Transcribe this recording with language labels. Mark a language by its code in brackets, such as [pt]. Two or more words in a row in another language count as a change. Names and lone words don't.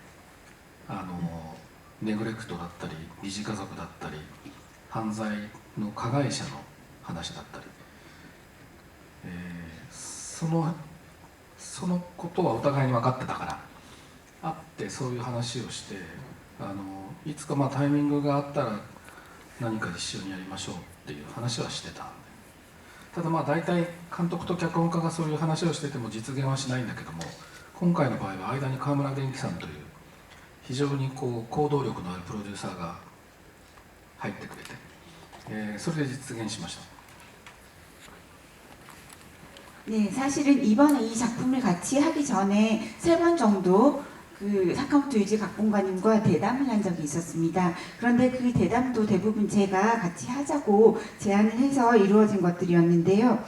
[ja] ネグレクトだったり疑似家族だったり犯罪の加害者の話だったり、そそのことはお互いに分かってたから会ってそういう話をしていつかタイミングがあったら何か一緒にやりましょうっていう話はしてた。ただ大体監督と脚本家がそういう話をしてても実現はしないんだけども、今回の場合は間に川村元気さんという非常に行動力のあるプロデューサーが入ってくれて、それで実現しました。 [ko] 네, 사실은 이번에 이 작품을 같이 하기 전에 3번 정도 그 사카모토 유지 각본가님과 대담을 한 적이 있었습니다. 그런데 그 대담도 대부분 제가 같이 하자고 제안을 해서 이루어진 것들이었는데요.